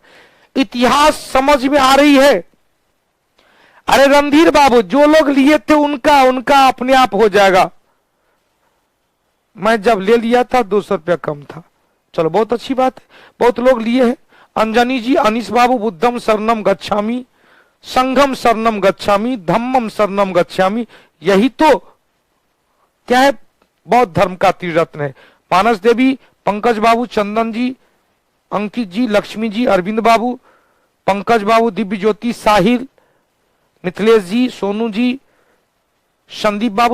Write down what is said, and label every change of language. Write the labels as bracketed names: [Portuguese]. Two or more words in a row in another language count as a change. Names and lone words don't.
[Hindi] इतिहास समझ में आ रही है? अरे रणधीर बाबू, जो लोग लिए थे उनका अपने आप हो जाएगा। मैं जब ले लिया था 200 रुपया कम था। चलो, बहुत अच्छी बात है, बहुत लोग लिए हैं। अंजनी जी, अनीस बाबू, [Pali] बुद्धम शरणम गच्छामि, संघम शरणम गच्छामि, धम्मम शरणम गच्छामि। [Hindi] यही तो क्या है, बौद्ध धर्म का त्रिरत्न है। मानस देवी, पंकज बाबू, चंदन जी, अंकित जी, लक्ष्मी जी, अरविंद बाबू, पंकज बाबू, दिव्य ज्योति, साहिल, मिथिलेश जी, सोनू जी, संदीप बाबू।